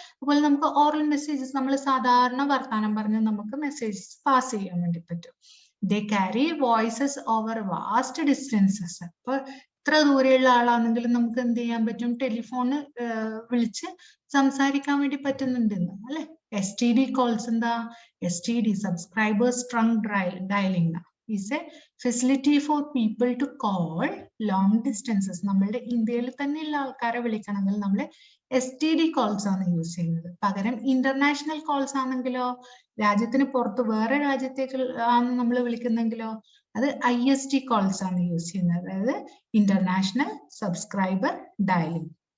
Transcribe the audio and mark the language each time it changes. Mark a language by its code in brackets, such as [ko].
[ml] അതുപോലെ നമുക്ക് oral messages നമ്മൾ സാധാരണ വർത്താനം പറഞ്ഞ് നമുക്ക് മെസ്സേജസ് പാസ് ചെയ്യാൻ വേണ്ടി പറ്റും. [en] They carry voices over vast distances. [ml] അപ്പൊ എത്ര ദൂരെയുള്ള ആളാണെങ്കിലും നമുക്ക് എന്ത് ചെയ്യാൻ പറ്റും? ടെലിഫോണ് വിളിച്ച് സംസാരിക്കാൻ വേണ്ടി പറ്റുന്നുണ്ടെന്ന് അല്ലെ. [en] STD calls എന്താ? STD subscribers trunk dialing is a facility for people to call long distances. [ml] നമ്മളുടെ ഇന്ത്യയിൽ തന്നെയുള്ള ആൾക്കാരെ വിളിക്കണമെങ്കിൽ നമ്മൾ STD calls ആണ് യൂസ് ചെയ്യുന്നത്. പകരം ഇന്റർനാഷണൽ കോൾസ് ആണെങ്കിലോ, രാജ്യത്തിന് പുറത്ത് വേറെ രാജ്യത്തേക്ക് ആണ് നമ്മൾ വിളിക്കുന്നെങ്കിലോ, അത് ISD കോൾസ് ആണ് യൂസ് ചെയ്യുന്നത്. അതായത് [en] International subscriber dialling.